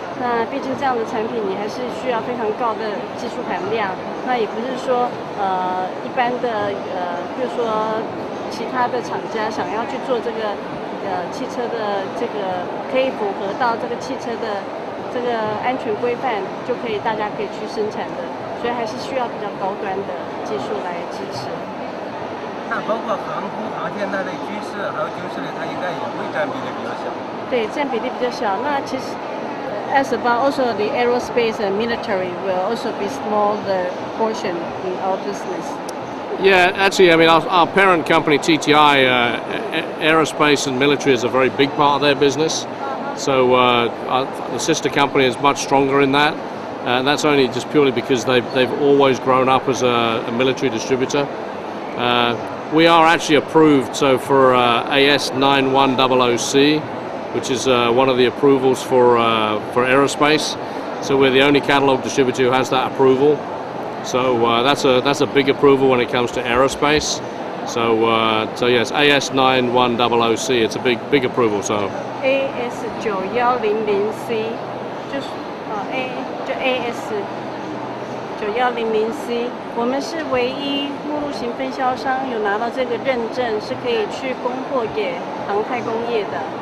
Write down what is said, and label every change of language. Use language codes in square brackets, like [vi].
[zh] 那毕竟这样的产品你还是需要非常高的技术含量，那也不是说一般的比如说其他的厂家想要去做这个汽车的这个可以符合到这个汽车的这个安全规范，大家可以去生产的，所以还是需要比较高端的技术来支持。那包括航空航天那类军事还有军事类，它应该也会占比例比较小。对，占比例比较小。那其实 [en] as about also the aerospace and military will also be small the portion in our business. Yeah, actually, I mean, our parent company, TTI, aerospace and military is a very big part of their business. So the sister company is much stronger in that. And that's only just purely because they've always grown up as a military distributor. We are actually approved, so for AS9100C, which is one of the approvals for aerospace. So we're the only catalog distributor who has that approval. So that's a big approval when it comes to aerospace. So yes, AS9100C, it's a big approval. So [zh] AS9100C 就是AS9100C， 我们是唯一目录型分销商有拿到这个认证，是可以去供货给航太工业的。